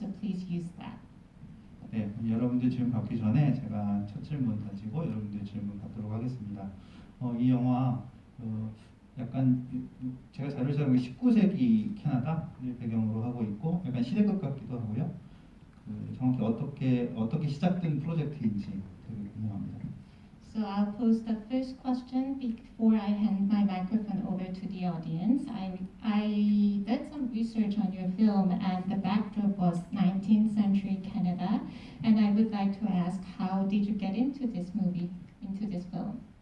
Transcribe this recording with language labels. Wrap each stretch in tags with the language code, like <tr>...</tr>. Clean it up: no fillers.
<en>So please use that.</en> <ko>네, 여러분들 질문 받기 전에 제가 첫 질문 던지고 여러분들 질문 받도록 하겠습니다. 이 영화 약간 제가 자료를 찾아보면 19세기 캐나다를 배경으로 하고 있고 약간 시대극 같기도 하고요. 정확히 어떻게 시작된 프로젝트인지 되게 궁금합니다.</ko> <en>So I'll pose the first question before I hand my microphone over to the audience. I did some research on your film, and the backdrop was 19th century Canada. And I would like to ask, how did you get into this movie, into this film?</en>